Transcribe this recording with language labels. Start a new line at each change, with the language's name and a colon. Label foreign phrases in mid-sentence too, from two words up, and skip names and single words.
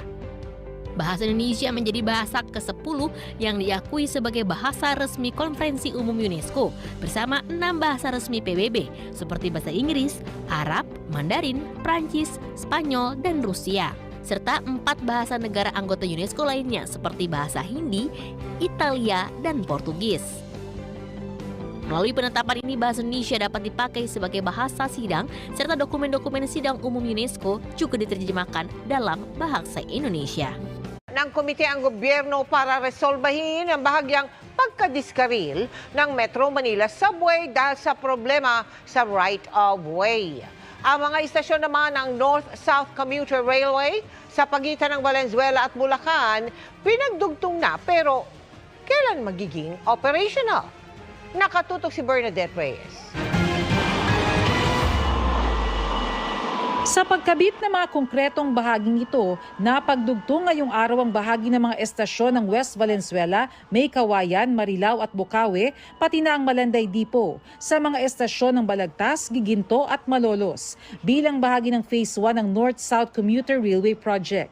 Indonesian: Bahasa Indonesia menjadi bahasa ke-10 yang diakui sebagai bahasa resmi Konferensi Umum UNESCO bersama 6 bahasa resmi PBB seperti bahasa Inggris, Arab, Mandarin, Prancis, Spanyol, dan Rusia, serta 4 bahasa negara anggota UNESCO lainnya seperti bahasa Hindi, Italia, dan Portugis. Melalui penetapan ini, bahasa Indonesia dapat dipakai sebagai bahasa sidang serta dokumen-dokumen sidang umum UNESCO juga diterjemahkan dalam bahasa Indonesia.
Filipino: Ng komite ang gobyerno para resolbahin ang bahagyang pagkadiskaril ng Metro Manila Subway dahil sa problema sa right-of-way. Ang mga istasyon naman ng North-South Commuter Railway sa pagitan ng Valenzuela at Bulacan pinagdugtong na pero kailan magiging operational? Nakatutok si Bernadette Reyes. Sa pagkabit ng mga konkretong bahaging ito, napagdugtong ngayong araw ang bahagi ng mga estasyon ng West Valenzuela, May Kawayan, Marilao at Bocaue, pati na ang Malanday Depot, sa mga estasyon ng Balagtas, Giginto at Malolos, bilang bahagi ng Phase 1 ng North-South Commuter Railway Project.